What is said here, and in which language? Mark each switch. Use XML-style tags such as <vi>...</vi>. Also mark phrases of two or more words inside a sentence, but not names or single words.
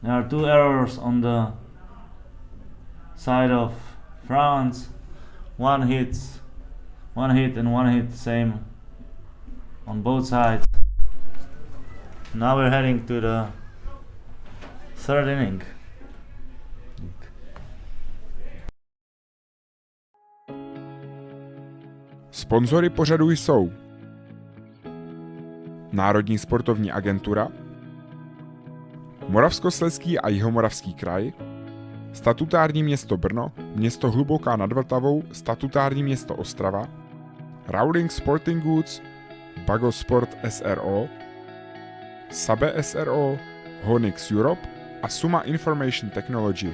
<en>There are 2 errors on the side of France. One hit and one hit same on both sides. Now we're heading to the 3rd inning.</en> <cs>Sponzory pořadu jsou Národní sportovní agentura, Moravskoslezský a Jihomoravský kraj, statutární město Brno, město Hluboká nad Vltavou, statutární město Ostrava, Rowling Sporting Goods, Bagosport SRO, Sabe SRO, Honix Europe a Suma Information Technology.</cs>